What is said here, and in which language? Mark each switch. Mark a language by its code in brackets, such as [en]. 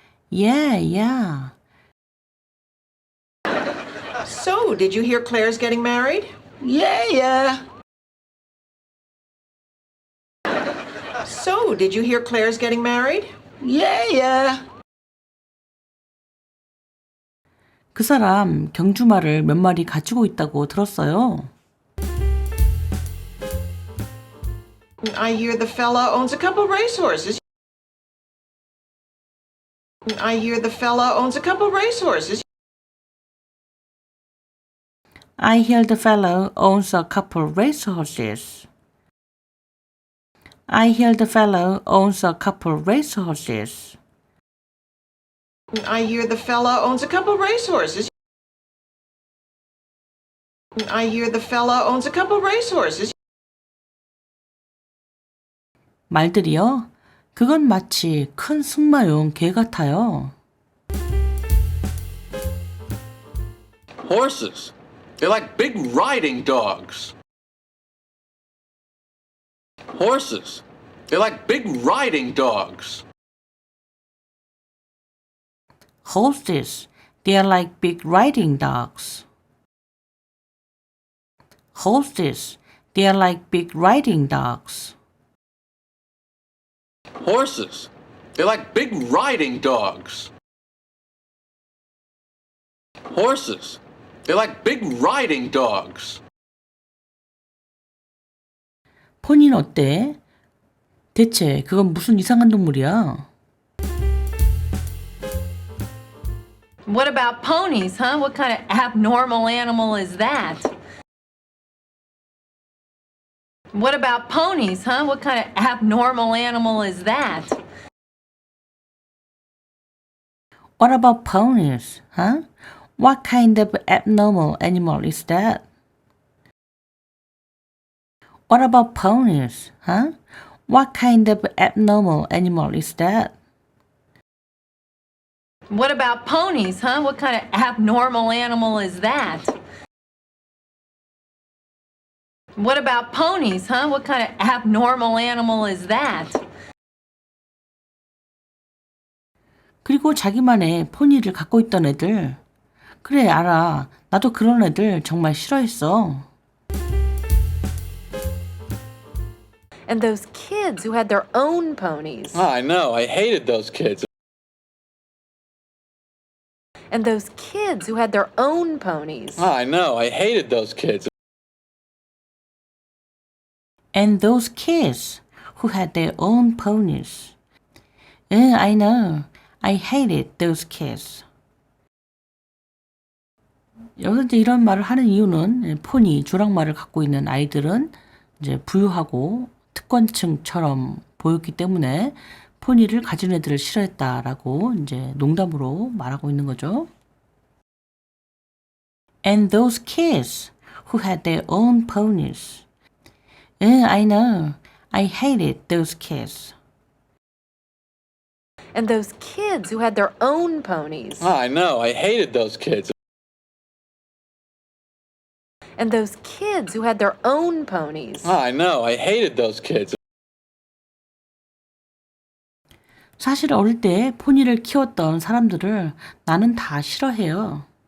[en] Yeah, yeah. So, did you hear Claire's getting married? Yeah, yeah. So, did you hear Claire's getting married? Yeah, yeah. [ko] 그 사람 경주말을 몇 마리 가지고 있다고 들었어요. [en] I hear the fella owns a couple racehorses. I hear the fella owns a couple racehorses. I hear the fellow owns a couple racehorses. I hear the fellow owns a couple racehorses. I hear the fella owns a couple racehorses. I hear the fella owns a couple racehorses. [ko] 말들이요? 그건 마치 큰 승마용 개 같아요. [en] Horses. They're like big riding dogs. Horses. They're like big riding dogs. Horses. They are like big riding dogs. Horses. They are like big riding dogs. Horses. They're like big riding dogs. Horses. They're like big riding dogs. [ko] 포니는 어때? 대체 그건 무슨 이상한 동물이야? [en] What about ponies, huh? What kind of abnormal animal is that? What about ponies, huh? What kind of abnormal animal is that? What about ponies, huh? What kind of abnormal animal is that? What about ponies, huh? What kind of abnormal animal is that? What about ponies, huh? What kind of abnormal animal is that? What about ponies, huh? What kind of abnormal animal is that? [ko] 그리고 자기만의 포니를 갖고 있던 애들. 그래, 알아. 나도 그런 애들 정말 싫어했어. [en] And those kids who had their own ponies. I know. I hated those kids. And those kids who had their own ponies. I know. I hated those kids. And those kids who had their own ponies. I know. I hated those kids. [ko] 여기서 이제 이런 말을 하는 이유는 포니, 조랑말을 갖고 있는 아이들은 이제 부유하고 특권층처럼 보였기 때문에 포니를 가진 애들을 싫어했다라고 이제 농담으로 말하고 있는 거죠. [en] And those kids who had their own ponies. I know. I hated those kids. And those kids who had their own ponies. I know. I hated those kids. And those kids who had their own ponies. I know. I hated those kids. [ko] 사실 어릴 때 포니를 키웠던 사람들을 나는 다 싫어해요.